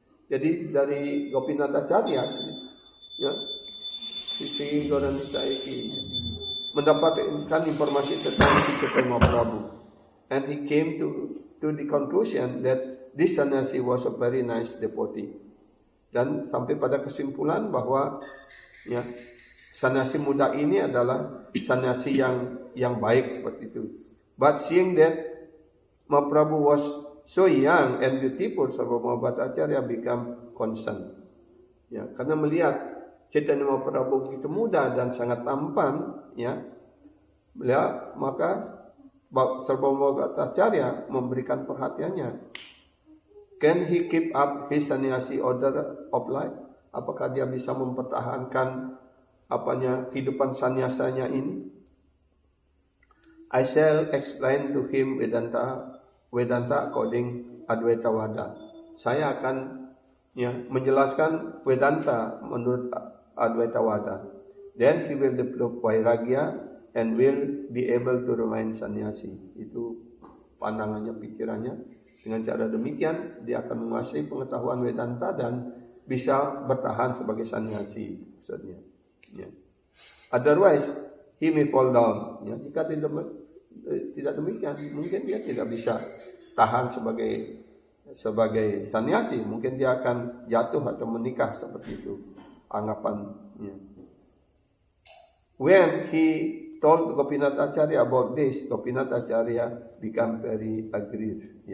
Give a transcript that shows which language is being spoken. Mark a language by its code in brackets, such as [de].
[id] Jadi dari Gopinath Acharya, ya, Sri Gauranga Saiki mendapatkan informasi tentang Chaitanya Mahaprabhu, [en] and he came to the conclusion that this sannyasi was a very nice devotee, [id] dan sampai pada kesimpulan bahwa ya sannyasi muda ini adalah sannyasi yang baik seperti itu. [en] But seeing that Mahaprabhu was so young and beautiful, Sarvabhauma Bhattacharya become concerned. [id] Ya, karena melihat Chaitanya Mahaprabhu begitu muda dan sangat tampan, ya, maka Sarvabhauma Bhattacharya memberikan perhatiannya. [en] Can he keep up his sannyasi order of life? [id] Apakah dia bisa mempertahankan kehidupan sannyasanya ini? [en] I shall explain to him Vedanta according Advaita Vada. [id] Saya akan menjelaskan Vedanta menurut Advaita Vada. [en] Then he will develop Vairagya and will be able to remain sannyasi. [id] Itu pandangannya, pikirannya. Dengan cara demikian dia akan menguasai pengetahuan Vedanta dan bisa bertahan sebagai sannyasi maksudnya. Ya. [en] Otherwise he may fall down. [id] Ya, jika tidak demikian, mungkin dia tidak bisa tahan sebagai sannyasi, mungkin dia akan jatuh atau menikah seperti itu anggapannya. [en] When he told Gopinath Acharya about this, Gopinath Acharya become very aggrieved.